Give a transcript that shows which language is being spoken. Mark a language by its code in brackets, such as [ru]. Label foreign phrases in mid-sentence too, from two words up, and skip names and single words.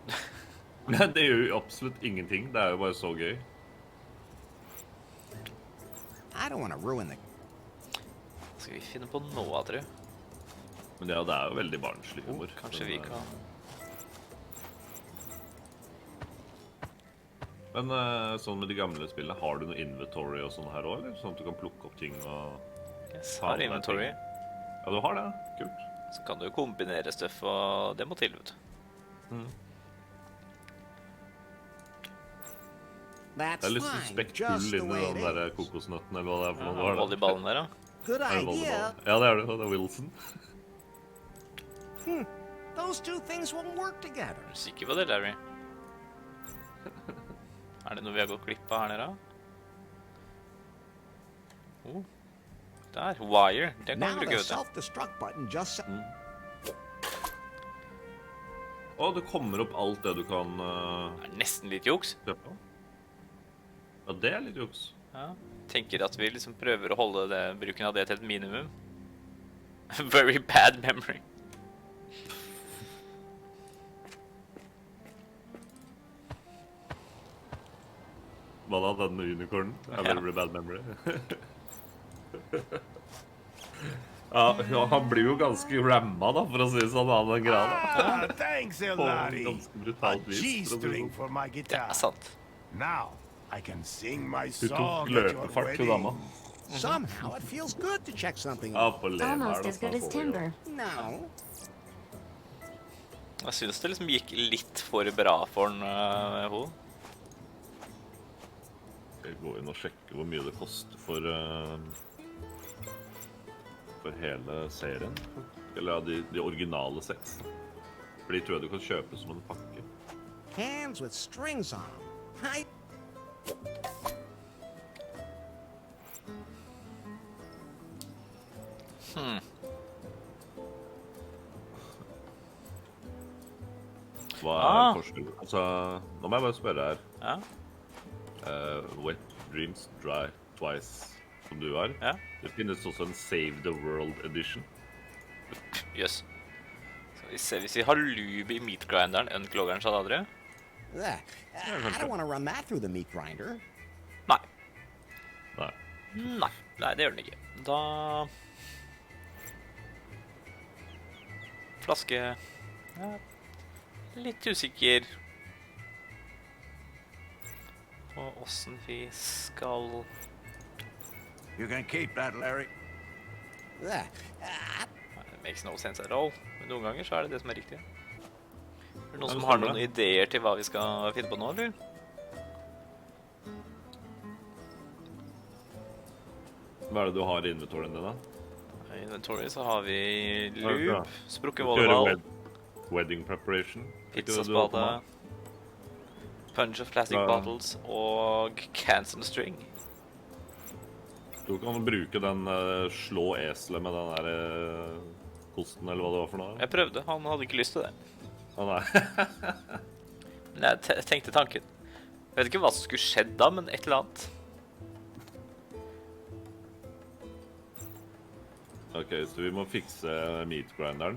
[no] Men det gjør jo absolutt ingenting. Det jo bare så gøy. [en] I don't want to ruin the... [no] Skal vi finne på noe, tror jeg? Men det jo veldig barnslig humor. Kanskje vi kan... Men sånn med de gamle spillene, har du noe inventory og sånn her også, eller? Sånn at du kan plukke opp ting og... Yes, har inventory. Ja, du har det. Kult. Så kan du jo kombinere stuff, og det må til, vet du. [en] That's [no] Det litt [en] fine, [no] suspekt [en] just [no] hull [en] the [no] inni [en] way [no] den [en] it [no] der [en] is. [no] kokosnøtten, eller hva det for noe. Ja, Hva det? volleyballen der, da. [en] Good [no] Det [en] idea. [no] volleyball. Ja, det det. Wilson. [en] Those two things won't work together. [no] Er du sikker på det, Larry? Det noe vi har gått glipp av her nede? Der, wire. Det kan [en] Now [no] vi bruke, [en] the [no] vet du. [en] self-destruct button just... [no] Og det kommer opp alt det du kan Det er nesten litt juks. kjøpe. Ja, det er litt juks. Ja. Tenker at vi liksom prøver å holde bruken av det til et minimum. [en] Very bad memory. [no] Hva da, den unicornen? Det er [en] very bad memory. [no] Ja, han blir jo ganske ramma da, for å si sånn, han den grana. [en] Ah, thanks, Larry. [no] ganske [en] A [no] brutalt vis, for å si [en] G-string [no] sånn. [en] for my [no] Det [en] guitar. [no] er sant. [en] Now I can sing my [no] Hun tok [en] song at your [no] løpefart til dama. [en] wedding. Somehow it feels good to check something [no] Ja, [en] off. [no] på leveren [en] Almost [no] da, [en] as good [no] så [en] as [no] får vi jo- [en] timber. No. [no] Jeg synes det liksom gikk litt for bra for hun. Skal jeg gå inn og sjekke hvor mye det koster for hele serien? Eller ja, de originale seks. For de tror jeg du kan kjøpe som en pakke. [en] Hands with strings on them. I... [no] Hva Ah. forskjellen? Altså, nå må jeg bare spørre her. Ja, Wet Dreams Dry Twice, som du har. ja. Det finnes også en Save the World Edition. Jøss. Skal vi se, hvis vi har lube i meatgrinderen, uncloggeren, så hadde dere? Ugh. [en] I don't want to run that through the meat grinder. [no] Nei. Nei. Nei, det gjør den ikke. Da... Flaske... Ja. Litt usikker på hvordan vi skal... [en] You can keep that, Larry. Ugh. It makes no sense at all. [no] Men noen ganger så er det det som er riktig. Er det noen Ja, som det har stemmer noen ideer til hva vi skal finne på nå, eller? Hva er det du har i inventoryen din da? I inventory så har vi Ja, lube, bra. sprukken Du kjører volleyball, [en] wedding preparation. [no] Ikke det du holder på pizzaspade, med? [en] punch of plastic [no] Ja. [en] bottles og cancel string. [no] Du kan bruke den slå eselet med den der kosten, eller hva det var for noe. Jeg prøvde, han hadde ikke lyst til det. Å nei. Men jeg tenkte tanken. Jeg vet ikke hva som skulle skjedd da, men et eller annet. Ok, så vi må fikse meatgrinderen.